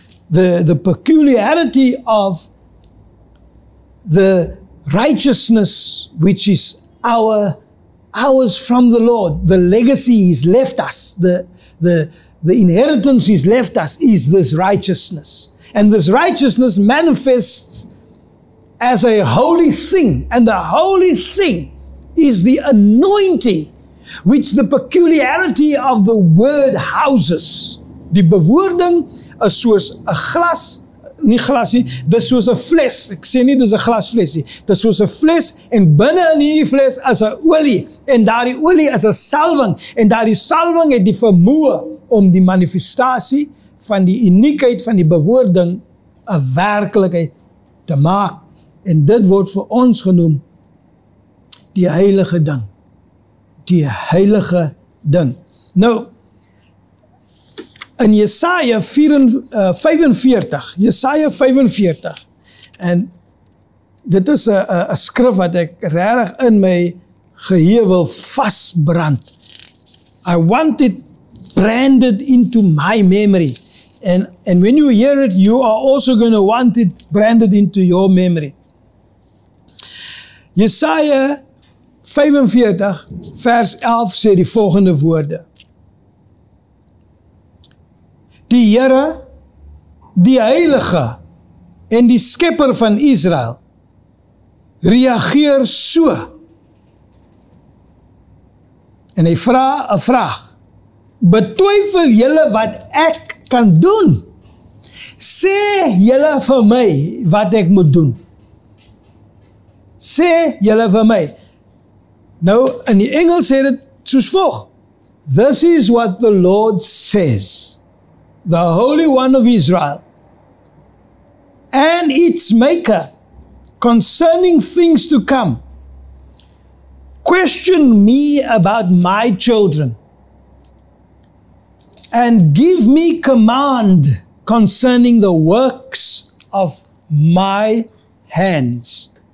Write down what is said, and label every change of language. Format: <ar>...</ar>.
<en>The peculiarity of the righteousness which is ours from the Lord, the legacy He's left us, the inheritance He's left us is this righteousness. And this righteousness manifests as a holy thing. And the holy thing is the anointing, which the peculiarity of the word houses.</en> <af>Die bewoording is soos 'n glas, nie glas nie, dis soos 'n fles. Ek sê nie dis 'n glasfles nie. Dis soos 'n fles en binne in hierdie fles is 'n olie en daardie olie is 'n salwing en daardie salwing het die vermoë om die manifestasie van die uniekheid van die bewoording 'n werklikheid te maak. En dit word vir ons genoem die heilige ding. Die heilige ding. Nou, in Jesaja 45, Jesaja 45, en dit is 'n skrif wat ek regtig in my geheue wil vasbrand.</af> <en>I want it branded into my memory. And when you hear it, you are also going to want it branded into your memory.</en> <af>Jesaja 45 vers 11 sê die volgende woorde. Die Here, die Heilige en die Skepper van Israel reageer so. En hy vra 'n vraag. Betwyfel julle wat ek kan doen? Sê julle vir my wat ek moet doen? Sê julle vir my. Nou, in die Engels sê dit soos volg.</af> <en>This is what the Lord says, the Holy One of Israel, and its Maker, concerning things to come. Question me about my children, and give me command concerning the works of my hands.</en>